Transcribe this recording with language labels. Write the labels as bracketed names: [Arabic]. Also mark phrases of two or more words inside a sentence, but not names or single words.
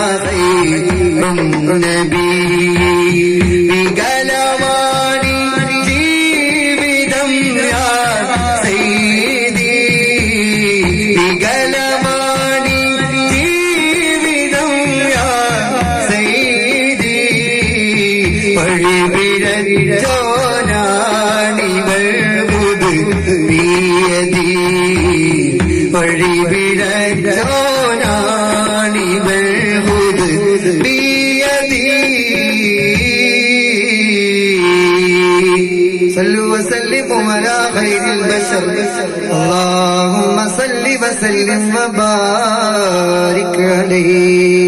[Malayalam] നബി വികലമാണി ജീവിതം [Arabic] يا سيدي [Malayalam] വികലമാണി ജീവിതം [Arabic] يا سيدي [Malayalam] വഴിപിഴച്ചോനാണിവൾ ബിയദീ വഴിപിഴച്ചോനാണിവൾ ബിയദീ [Arabic] صلوا وسلموا على خير البشر اللهم صل وسلم وبارك عليه